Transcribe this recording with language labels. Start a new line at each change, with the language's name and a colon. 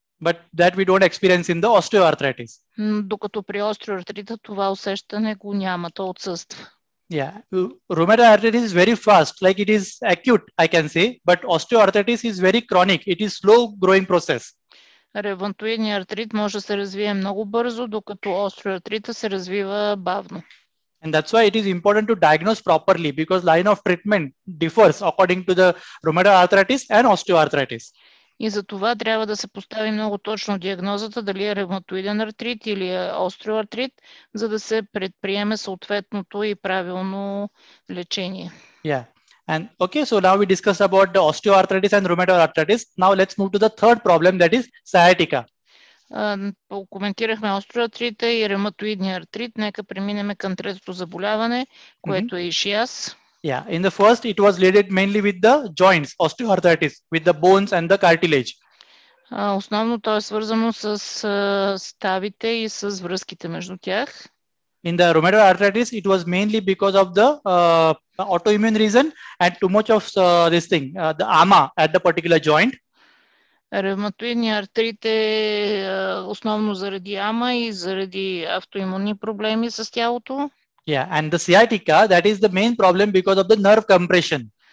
English: But that we don't experience in the osteoarthritis.
Bulgarian: Докато при остеоартрита това усещане го няма, то отсъства.
English: Yeah, rheumatoid arthritis is very fast, like it is acute, I can say, but osteoarthritis is very chronic. It is slow growing process.
Bulgarian: Ревматоидният артрит може да се развие много бързо, докато остеоартрита се развива бавно.
English: And that's why it is important to diagnose properly, because line of treatment differs according to the rheumatoid arthritis and osteoarthritis.
Bulgarian: И за това трябва да се постави много точно диагнозата, дали е ревматоиден артрит или е остеоартрит, за да се предприеме съответното и правилно лечение.
English: Yeah. And okay, so now we discussed about the osteoarthritis and rheumatoid arthritis. Now let's move to the third problem, that is sciatica.
Bulgarian: Коментирахме остеоартрита и ревматоидния артрит. Нека преминем към третото заболяване, което е ишиаз.
English: Yeah, in the first, it was related mainly with the joints, osteoarthritis, with the bones and the cartilage.
Bulgarian: Основно то е свързано с ставите и с връзките между тях.
English: In the rheumatoid arthritis, it was mainly because of the autoimmune reason and too much of the ama at the particular joint.
Bulgarian: Ревматоидният артрит е основно заради ама и заради автоимунни проблеми с тялото.
English: Yeah, and the sciatica, that is the main problem because of the nerve compression.